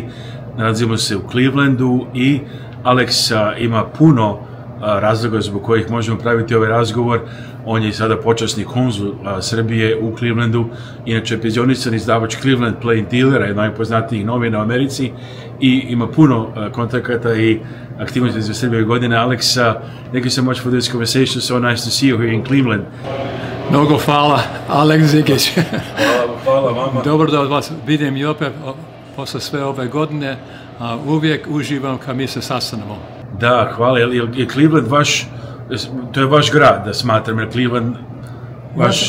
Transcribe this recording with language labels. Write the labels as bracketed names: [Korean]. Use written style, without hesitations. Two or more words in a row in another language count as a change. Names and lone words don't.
[Serbian] Nalazimo se u Clevelandu i Alex ima puno razloga zbog kojih možemo praviti ovaj razgovor. On je sada počasni konzul Srbije u Clevelandu, inače penzionisan izdavač Cleveland Plain Dealera, jedna od najpoznatijih novina u Americi, i ima puno kontakata i aktivnosti za Srbije godine. [English] Alex, thank you so much for this conversation. So nice to see you here in Cleveland. [Serbian] Mnogo hvala, Alex Zikić. Hvala vama. Dobro da od vas vidim i opet posle sve ove godine. Uvijek uživam kad mi se sastanemo. Da, hvala. Je Cleveland vaš, to je vaš grad, da smatram, jer Cleveland vaš...